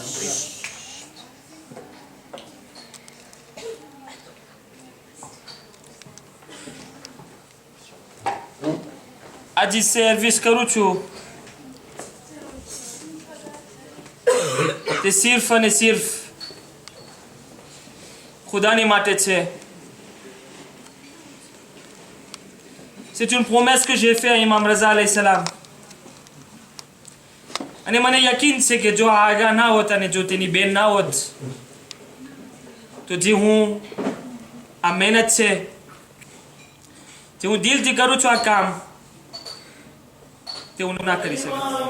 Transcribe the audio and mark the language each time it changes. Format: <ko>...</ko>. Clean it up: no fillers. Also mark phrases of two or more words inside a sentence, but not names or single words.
<gu>આ જે સર્વિસ કરું છું તે સિર્ફ અને સિર્ફ ખુદાની માટે છે</gu> <fr>C'est une promesse que j'ai faite à Imam Raza</fr> <ar>عليه السلام.</ar> <gu>અને મને યકીન છે કે જો આગા ના હોત અને જો તેની બેન ના હોત તો જે હું આ મહેનત છે જે હું દિલથી કરું છું આ કામ તે હું ના કરી શકું</gu>